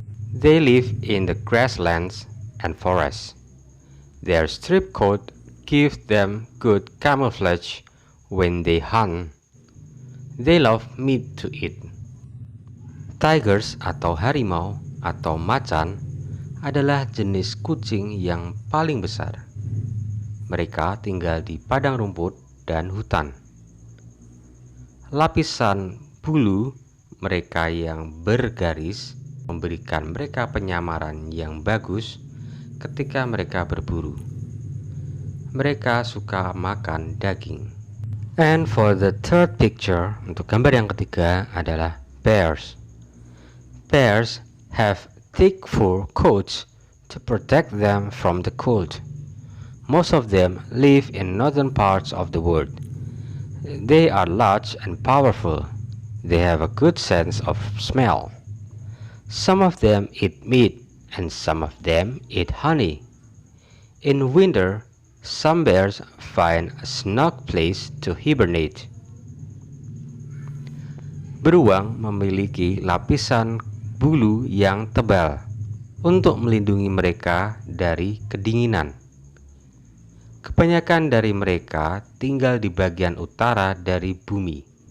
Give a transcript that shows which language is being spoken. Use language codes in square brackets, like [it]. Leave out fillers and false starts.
[en] They live in the grasslands and forests. Their strip coat gives them good camouflage when they hunt. They love meat to eat. [id] Tigers atau harimau atau macan adalah jenis kucing yang paling besar. Mereka tinggal di padang rumput dan hutan. Lapisan bulu mereka yang bergaris memberikan mereka penyamaran yang bagus ketika mereka berburu. Mereka suka makan daging. [en] And for the third picture, [id] untuk gambar yang ketiga adalah [en] bears. Bears have thick fur coats to protect them from the cold. Most of them live in northern parts of the world. They are large and powerful. They have a good sense of smell. Some of them eat meat and some of them eat honey. In winter, some bears find a snug place to hibernate. [id] Beruang memiliki lapisan bulu yang tebal untuk melindungi mereka dari kedinginan. Kebanyakan dari mereka tinggal di bagian utara dari bumi.